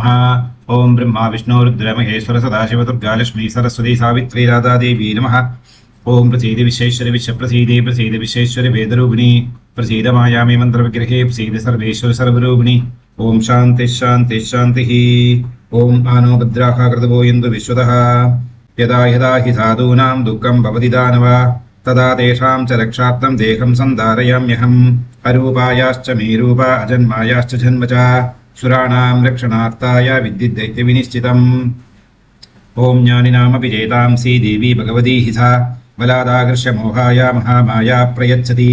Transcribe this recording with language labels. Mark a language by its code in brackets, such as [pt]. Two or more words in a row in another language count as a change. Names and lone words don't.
[sa] ॐ ब्रह्मा विष्णु रुद्र महेश्वर सदाशिव दुर्गा लक्ष्मी सरस्वती सावित्री राधा देवी नमः. ॐ प्रसीद विश्वेश्वरि विश्वप्रसीद प्रसीद विश्वेश्वरि वेदरूपिणि प्रसीद मायामयि मन्त्रविग्रहे प्रसीद सर्वेश्वरि सर्वरूपिणि. ॐ शान्ति शान्ति शान्ति. ॐ आनो भद्राः क्रतवो यन्तु विश्वतः. यदा यदा हि साधूनां दुःखं भवति दानव तदा तेषां च रक्षार्थं देहं सन्धारयाम्यहम्. अरूपायाश्च मे रूपा अजन्मायाश्च जन्म च सुराणां रक्षणार्थाय विद्युद्दैत्यविनिश्चितम्. ॐ ज्ञानिनामपि चेतांसि देवी भगवती हि सा बलादाकृष्य मोहाय महामाया प्रयच्छति.